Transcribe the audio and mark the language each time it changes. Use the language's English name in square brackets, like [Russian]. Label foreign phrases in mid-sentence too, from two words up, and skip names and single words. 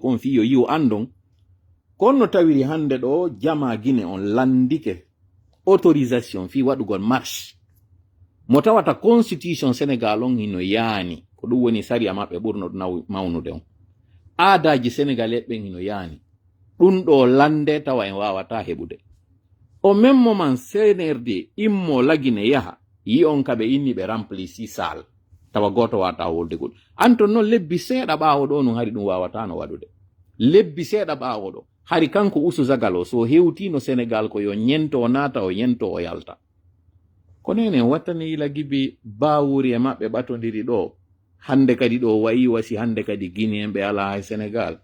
[Fula] kon fi yo yiwo andon kono tawiri hande ɗo jama Guinée on landike autorisation fi waɗugol marche mo tawata constitution Sénégal on hino yaani ko ɗum woni sariya maɓɓe ɓurno mawnude on aadaji sénégalais ɓen hino yaani ɗum ɗo lande tawa en wawata heɓude [French] au même moment [Fula] CNRD immo lagine yaha yi on kaɓe inni ɓe rempli 6 salles tawa goto wata wolde goɗɗo anton noon lebbi seeɗa ɓawo ɗo no hari ɗum wawata no waɗude lebbi seeɗa ɓawo ɗo hari kanko Usu Zagal o so hewtino Sénégal ko yo ñento o naata o ñento o yalta kono enen wattani ila gibi bawuri e maɓɓe ɓatodiri ɗo hande kadi ɗo wayi wasi hande kadi Guinée ɓe ala hay Sénégal.